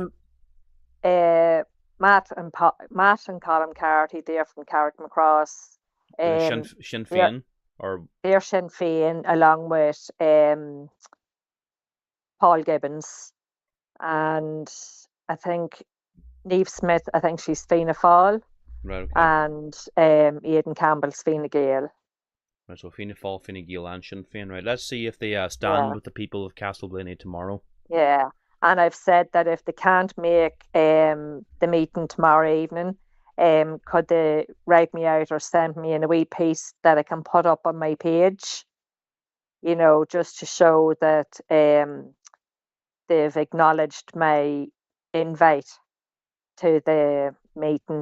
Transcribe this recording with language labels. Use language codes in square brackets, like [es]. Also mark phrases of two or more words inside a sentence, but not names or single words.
[en] well Matt and Colin Carty, they're from Carrickmacross. The Sinn, Um Sinn they're Féin, or they're Sinn Féin along with Paul Gibbons and I think Neve Smith, I think she's Fianna Fáil, right? Okay, and Aidan Campbell's Fianna Gael. right. So Fianna Fáil, Fine Gael, and Sinn Féin. Right. Let's see if they stand Yeah, with the people of Castleblaney tomorrow. yeah. And I've said that if they can't make the meeting tomorrow evening, could they write me out or send me in a wee piece that I can put up on my page, just to show that they've acknowledged my invite to the meeting,